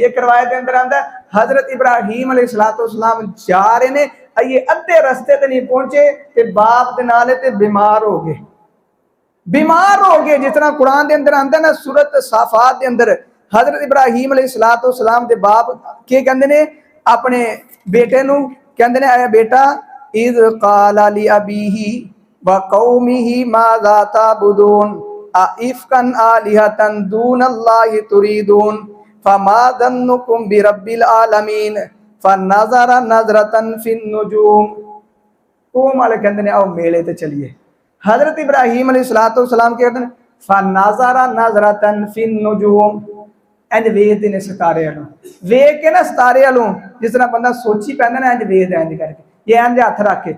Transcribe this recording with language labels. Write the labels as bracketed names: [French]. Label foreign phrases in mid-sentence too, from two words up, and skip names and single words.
[Punjabi] اک روایت کے اندر آندا حضرت ابراہیم علیہ السلام جا رہے نے، یہ ادھے رستے تے نہیں پہنچے تے باپ دے نال تے بیمار ہو گئے، بیمار ہو گئے. جس طرح قرآن کے اندر آندا نا، سورت صافات کے اندر حضرت ابراہیم علیہ السلام دے باپ کے کہندے نے اپنے بیٹے نوں، کہندے نے، آیا بیٹا, [Arabic] إذ قال لأبيه وقومه ماذا تعبدون أإفكا آلهة دون الله تريدون فما ظنكم برب العالمين فنظر نظرة في النجوم. [Punjabi] قوم والے کہندے نے، آؤ میلے تے چلیے۔ حضرت ابراہیم علیہ السلام کے کہتے ہیں, [Arabic] فنظر نظرة في النجوم, [Punjabi] انج ویکھدے نے ستارے والوں، ویکھ کے نا ستارے والوں، جس طرح بندہ سوچی پیندا نا، انج ویکھدا انج کر کے، یہ انج ہتھ رکھ کے.